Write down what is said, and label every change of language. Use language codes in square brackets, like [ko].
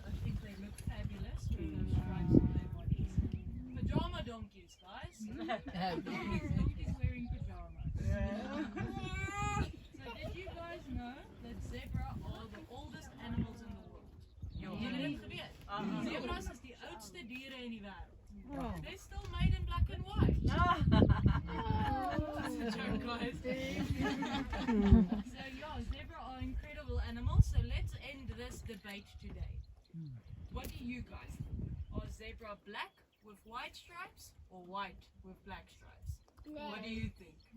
[en] I think they look fabulous with those stripes on their bodies. Pajama donkeys, guys. Donkeys wearing pajamas. So did you guys know that zebra are the oldest animals in the world? [af] Julle het geweet. Zebras is die oudste diere in die wêreld. [en] They're still made in black and white. That's a joke, guys. So yeah, zebra are incredible animals. So let's end this debate today. What do you guys think? Are zebra black with white stripes or white with black stripes? What do you think?